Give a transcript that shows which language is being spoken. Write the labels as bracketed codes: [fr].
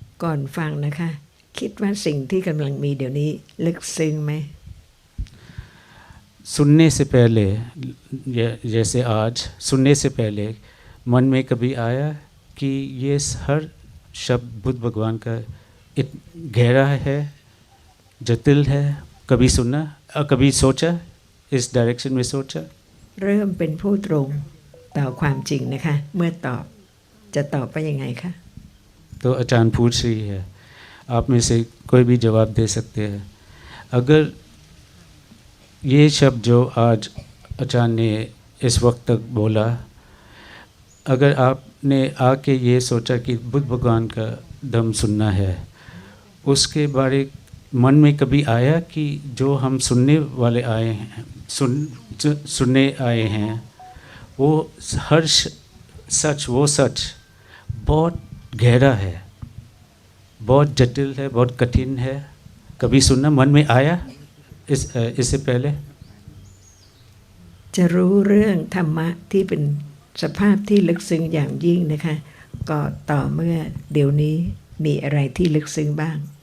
[th] ก่อนฟังนะคะคิดว่าสิ่งที่กำลังมีเดี๋ยวนี้ลึกซึ้งไหม [hi] सुनने से पहले जैसे आज सुनने से पहले मन में कभी आया कि ये हर शब्द बुद्ध भगवान का गहरा है जटिल है कभी सुना और कभी सोचा इस डायरेक्शन में सोचा [th] เริ่มเป็นผู้ตรงต่อความจริงนะคะเมื่อตอบจะตอบไปยังไงคะ [hi] तो अचानक पूछ रही है आप में से कोई भी जवाब दे सकते हैं अगर ये शब्द जो आज अचानक ने इस वक्त तक बोला अगर आपने आके ये सोचा कि बुद्ध भगवान का दम सुनना है उसके बारे मन में कभी आया कि जो हम सुनने वाले आए हैं सुनने आए हैं वो हर सच वो सच बहुत गहरा है बहुत जटिल है बहुत कठिन है कभी सुनना मन में आया इससे पहले [th] จะรู้เรื่องธรรมะที่เป็นสภาพที่ลึกซึ้งอย่างยิ่งนะคะก็ต่อเมื่อเดี๋ยวนี้มีอะไรที่ลึกซึ้งบ้าง